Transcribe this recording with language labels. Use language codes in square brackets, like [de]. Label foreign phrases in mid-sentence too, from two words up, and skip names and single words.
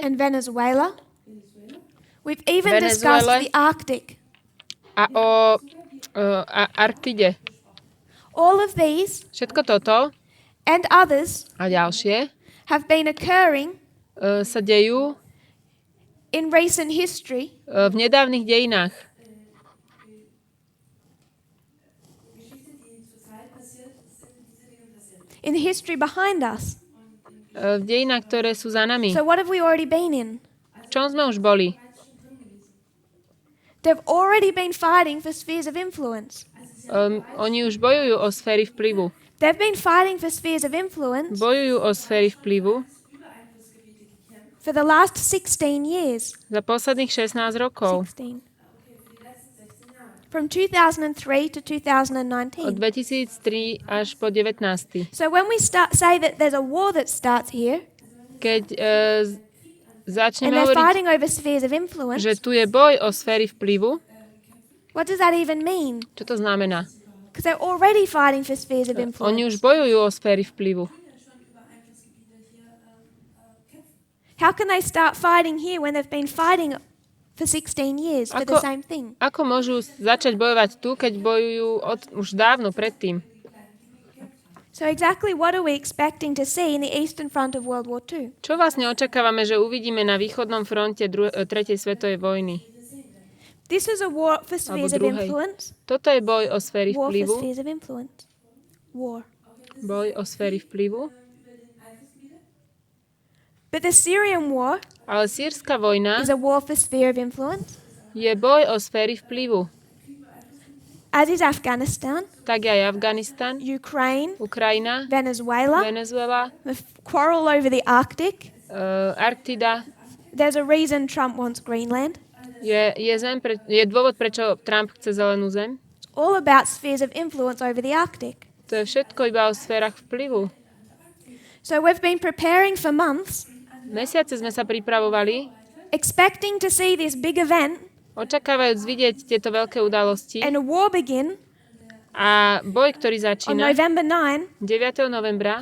[en] and Venezuela. We've even Venezuela. discussed the Arctic. [sk] a o Arktide. [en] All of these [sk] Všetko toto [en] and others [sk] a ďalšie [en] have been occurring [sk] sa dejú [en] in recent history [sk] v nedávnych dejinách. [en] in the history behind us. [sk] V dejinách, ktoré sú za nami. [en] So what have we already been in? [sk] V čom sme už boli? [en] They've already been fighting for spheres of influence. [sk] Oni už bojujú o sféry vplyvu. [en] They've been fighting for spheres of influence [sk] Bojujú o sféry vplyvu [en] for the last 16 years. [sk] za posledných 16 rokov. [en] 16. From 2003 to [sk] Od [en] 2019. [sk] 2003 až po 19. [en] So when we say that there's a war that starts here, [sk] Keď [en] and [sk] začneme [en] they're [sk] hovoriť, [en] fighting over spheres of influence, [sk] že tu je boj o sféry vplyvu, [en] what does that even mean? [sk] čo to znamená? [en] Because they're already fighting for spheres of [sk] Oni [en] influence. [sk] už bojujú o sféry vplyvu. [en] How can they start fighting here when they've been fighting for 16 years for the same thing? [sk] Ako môžu začať bojovať tu, keď bojujú už dávno predtým? [en] So exactly what are we expecting to see in the Eastern Front of World War II? [sk] Čo vlastne očakávame, že uvidíme na východnom fronte tretej svetovej vojny? [en] This is a war for spheres of [sk] druhej. [en] influence. [sk] Toto je boj o sféry [en] War for [sk] vplyvu. [en] spheres of influence. War. [sk] Boj o sféry vplyvu. [en] But the Syrian war [sk] Ale sýrska vojna [en] is a war for sphere of influence. [sk] je boj o sféry vplyvu. [en] As is Afghanistan, [sk] Tak aj Afganistan, [en] Ukraine, [sk] Ukrajina, [en] Venezuela, [sk] Venezuela, [en] the quarrel over the Arctic. [sk] Arktida. [en] There's a reason Trump wants Greenland. [sk] Je dôvod, prečo Trump chce zelenú zem. [en] It's all about spheres of influence over the Arctic. [sk] To je všetko iba o sférach vplyvu. [en] So we've been preparing for months, [sk] Mesiace sme sa pripravovali, [en] expecting to see this big event [sk] očakávajúc vidieť tieto veľké udalosti [en] and a war begin [sk] a boj, ktorý [en] on [sk] začína [en] November 9, [sk] 9. novembra